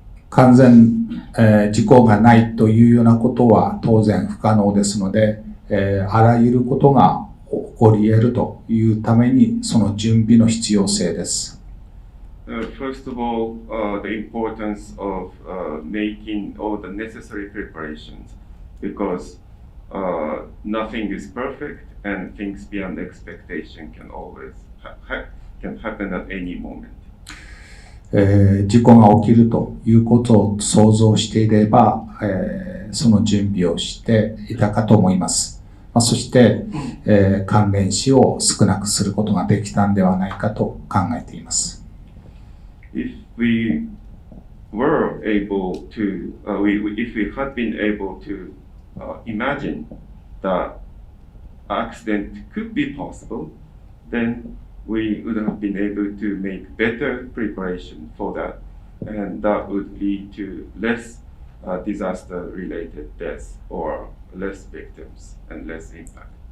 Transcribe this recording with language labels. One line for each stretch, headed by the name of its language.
Japanese: 完全、事故がないというようなことは当然不可能ですので、あらゆることが起こり得るというためにその準備の必要性です。
English: First of all, the importance of making all the necessary preparations, because nothing is perfect and things beyond expectation can always can happen at any moment.
Japanese: 事故が起きるということを想像していれば、その準備をしていたかと思います。そして、関連死を少なくすることができたんではないかと考えています。
English: If we were able to, if we had been able to imagine that accident could be possible, then we would have been able to make better preparation for that, and that would lead to less disaster-related deaths or less victims and less impact.